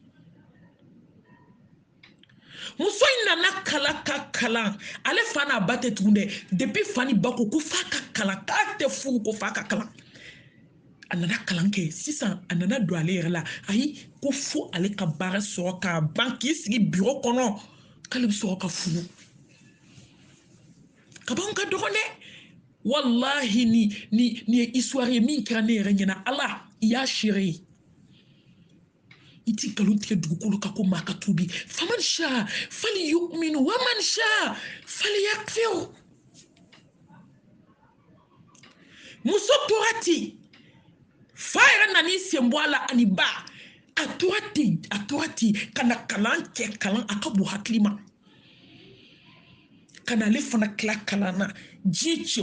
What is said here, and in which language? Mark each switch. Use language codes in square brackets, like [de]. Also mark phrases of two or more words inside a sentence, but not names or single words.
[bm] muso in nana kalan ka kalan ale fa n'a ba tɛ tugun dɛ depuis fa ni ba ko f'a ka kalan k'a tɛ furu ko f'a ka kalan a nana kalan kɛ sisan a nana don ale yɛrɛ la ayi ko fo ale ka baara sɔrɔ k'a ban k'i sigi bureau kɔnɔ k'ale bɛ sɔrɔ ka furu kaban ka dɔgɔn dɛ wallahi ni ye histoire ye min kɛra ne yɛrɛ ɲɛna ala i y'a seere ye i ti nkalon tigɛ dugukolo kan ko maa ka tuubi [ar] فمن شاء فليؤمن ومن شاء فليكفر [bm] muso tora ten fa yɛrɛ nan'i sen bɔ a la ani ba a tora ten ka na kalan kɛ kalan a ka bon hakili ma ka na ale fana tila kalan na diɲɛ cɛ